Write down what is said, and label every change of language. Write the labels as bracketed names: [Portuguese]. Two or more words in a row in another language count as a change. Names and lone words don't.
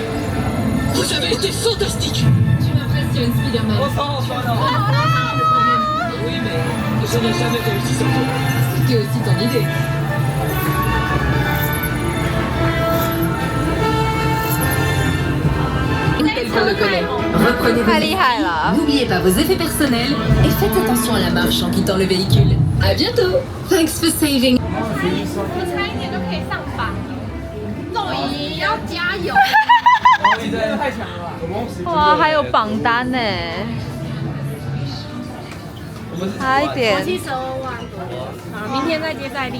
[French] Vous avez été fantastique. Tu m'impressionnes, Spider-Man. [Chinese] 我手好酸哦。 [French] Oui, mais je n'ai jamais réussi sans toi. C'était aussi ton idée. [Chinese] 太厉害了！ [French] N'oubliez pas vos effets personnels et faites attention à la marche en quittant le véhicule. À bientôt. [English] Thanks for saving. [Chinese] 我差一点就可以上榜。肉姨要加油。你真的太强了吧！哇，还有榜单呢，差一点。 72万多。好，明天再接再厉。